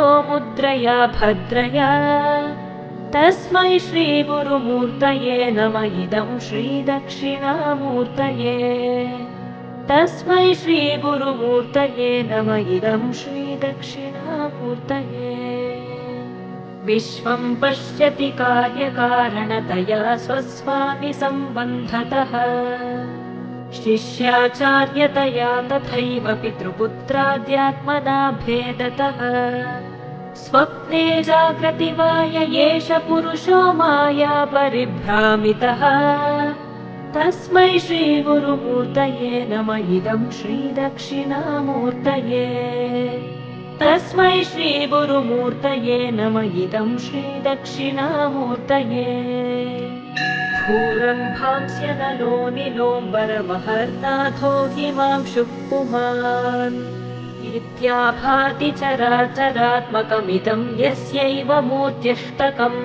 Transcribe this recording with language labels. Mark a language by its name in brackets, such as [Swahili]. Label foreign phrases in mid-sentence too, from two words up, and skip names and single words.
[Sanskrit] ముద్రయా భద్రయా తస్మై శ్రీ గురుమూర్తయే నమః ఇదం శ్రీ దక్షిణామూర్తయే తస్మై శ్రీ గురుమూర్తయే నమః ఇదం శ్రీ దక్షిణామూర్తయే విశ్వం పశ్యతి కార్యకారణతయా స్వస్వామి సంబంధతః శిష్యాచార్యతయా తథైవ పితృపుత్రాద్యాత్మనా భేదతః స్వప్నే జాగ్రతి వా య ఏష పురుషో మాయా పరిభ్రామితః तस्मै श्रीगुरुमूर्तये नम इदं श्रीदक्षिणामूर्तये तस्मै श्रीगुरुमूर्तये नम इदं श्रीदक्षिणामूर्तये भूरम्भांस्य नलो निलोम्बरमहर्नाथो हिमांशुः पुमान् इत्याभाति चराचरात्मकमिदं यस्यैव मूर्त्यष्टकम्